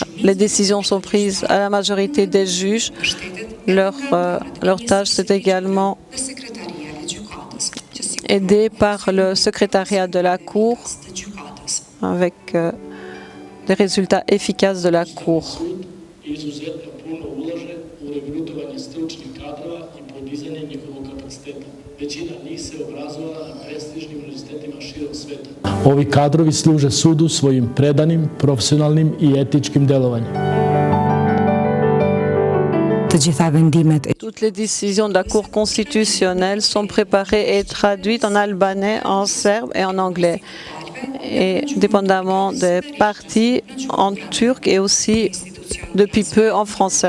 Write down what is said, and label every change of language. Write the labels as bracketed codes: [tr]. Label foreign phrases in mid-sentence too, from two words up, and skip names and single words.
[fr] Les décisions sont prises à la majorité des juges. Leur tâche, c'est également aidée par le secrétariat de la Cour avec des résultats efficaces de la Cour. [sr] Ovi kadrovi služe sudu svojim predanim, profesionalnim i etičkim delovanjem. [fr] Toutes les décisions de la Cour constitutionnelle sont préparées et traduites en albanais, en serbe et en anglais. Et dépendamment des parties, en turc et aussi depuis peu en français.